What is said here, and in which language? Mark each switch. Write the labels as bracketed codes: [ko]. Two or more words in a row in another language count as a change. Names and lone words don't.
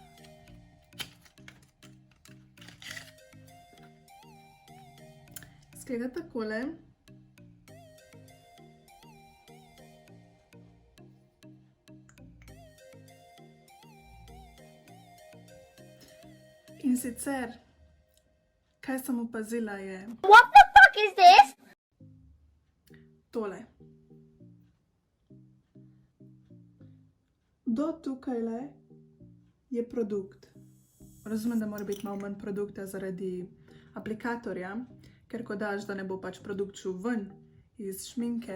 [sl] Izgleda takole. In sicer, kaj sem opazila je... [en] What the fuck is this? [sl] Tole. Do tukajle je produkt. Razumem, da mora biti malo manj produkta zaradi aplikatorja, ker ko daš, da ne bo pač produkt šel ven iz šminke.